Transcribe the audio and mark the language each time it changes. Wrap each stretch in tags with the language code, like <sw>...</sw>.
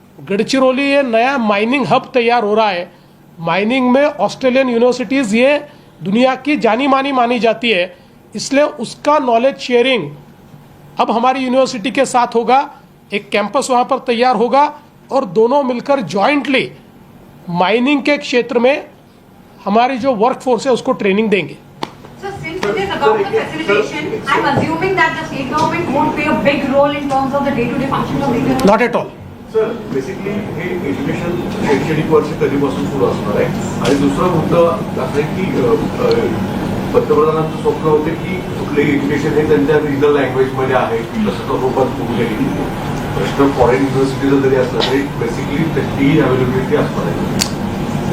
<hi>गढ़चिरौली ये नया mining hub तैयार हो रहा है। माइनिंग में ऑस्ट्रेलियन यूनिवर्सिटीज़ ये दुनिया की जानी मानी जाती है, इसलिए उसका नॉलेज शेयरिंग अब हमारी यूनिवर्सिटी के साथ होगा। एक कैंपस वहाँ पर तैयार होगा और दोनों मिलकर जॉइंटली माइनिंग के क्षेत्र में हमारी जो वर्कफोर्स है उसको ट्रेनिंग देंगे।</hi> <en>So since it is about the facilitation, I'm assuming that the state government won't play a big role in terms of the day-to-day functions of the university. Not at all.</en> <mr>Sir basically हे education शैक्षणिक वर्ष कधीपासून सुरू असणार आहे? आणि दुसरा मुद्दा असा आहे की पंतप्रधानांचं स्वप्न होते की कुठलंही एज्युकेशन हे त्यांच्या रिजनल लँग्वेजमध्ये आहे, तसं रूपात होऊ नये। प्रश्न फॉरेन युनिव्हर्सिटीचा जरी असला तरी बेसिकली त्याची अवेलेबिलिटी असणार आहे।</mr>